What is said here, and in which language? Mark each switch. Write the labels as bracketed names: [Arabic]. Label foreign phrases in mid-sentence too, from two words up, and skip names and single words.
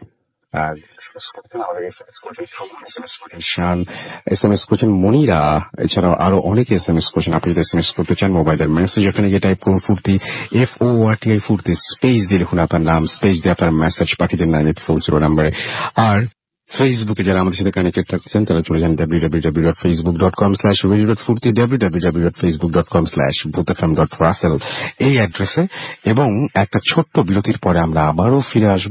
[Bangla] আর শান এসএমএস করেছেন মনিরা, এছাড়াও আরো অনেকে এসএমএস করেছেন। আপনি যদি এসএমএস করতে চান, মোবাইলের মেসেজ এখানে গিয়ে টাইপ করুন ফুর্তি, FORTI ফুর্তি, স্পেস দিয়ে লিখুন আপনার নাম, স্পেস দিয়ে আপনার মেসেজ পাঠিয়ে দেন 9840 নাম্বারে। আর ফেসবুকে যারা আমাদের সাথে কানেক্টেড থাকছেন তারা চলে যান www.facebook.com/radio.furti, www.facebook.com/bhutfm.russell এই অ্যাড্রেসে। এবং একটা ছোট্ট বিরতির পরে আমরা আবারও ফিরে আসবো।